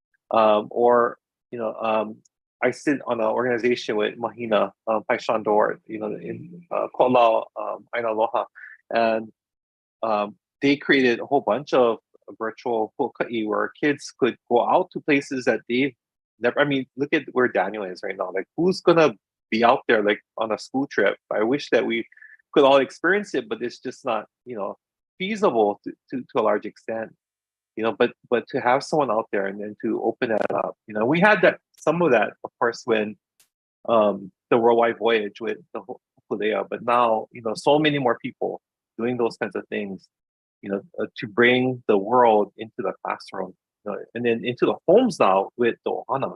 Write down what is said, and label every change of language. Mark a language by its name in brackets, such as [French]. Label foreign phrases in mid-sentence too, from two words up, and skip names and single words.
[English] I sit on an organization with Mahina Paishandor, in Kolau, Aina Aloha, and they created a whole bunch of virtual hoʻokaʻi where kids could go out to places that they've never. I mean, look at where Daniel is right now. Like, who's gonna be out there like on a school trip? I wish that we could all experience it, but it's just not, feasible to a large extent. But to have someone out there and then to open that up, we had some of that, of course, when the worldwide voyage with the Hopulea, but now, so many more people doing those kinds of things, to bring the world into the classroom, and then into the homes now with the ohana.